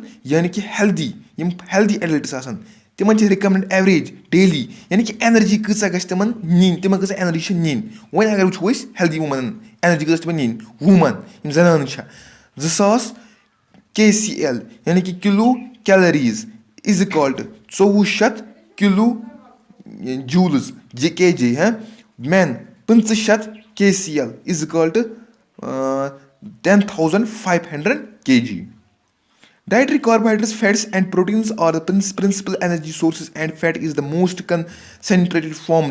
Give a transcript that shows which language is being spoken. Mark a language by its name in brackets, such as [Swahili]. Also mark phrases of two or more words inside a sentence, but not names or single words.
[Kashmiri] یعنی کہِ ہیلدی یِم [English] healthy adults [Kashmiri] آسان تِمن چھِ [English] recommended average daily [Kashmiri] یعنی کہِ ایٚنرجی کۭژاہ گژھِ تِمن نِنۍ تِمن کۭژاہ ایٚنرجی چھِ نِنۍ وۄنۍ اگر وٕچھو أسۍ ہیلدی ووٗمٮ۪نن ایٚنرجی کۭژاہ چھِ تِمن نِنۍ ووٗمن یِم زنانہٕ چھےٚ 2000 KCL یعنی کہِ [English] kilo calories is equal to 2400 kilo joules [Kashmiri] KJ مین 2500 KCL [English] is equal to [Kashmiri] 10,500 kg. [English] Dietary carbohydrates, fats, and proteins are the principal energy sources, and fat is the most concentrated form.